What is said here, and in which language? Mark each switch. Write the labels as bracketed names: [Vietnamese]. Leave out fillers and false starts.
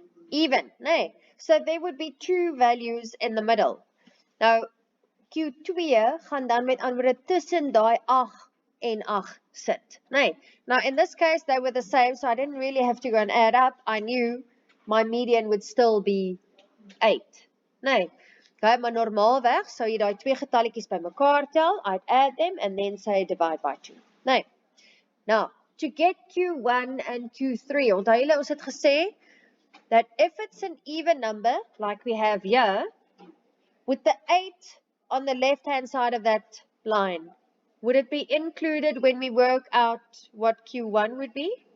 [English] Even, nee. So there would be 2 values in the middle. [Afrikaans] Nou, Q2 gaan dan met ander woorde tussen daai 8 en 8 sit. Nee. [English] Now in this case they were the same, so I didn't really have to go and add up. I knew my median would still be 8. Nee. [Afrikaans] Okay, maar normaalweg sou jy daai 2 getalletjies bymekaar tel, [English] I'd add them and then say divide by 2. [Afrikaans] Nee. [English] Now, to get Q1 and Q3, [Afrikaans] onthou julle ons het gesê [English] that if it's an even number like we have here, with the 8 on the left-hand side of that line, would it be included when we work out what Q1 would be?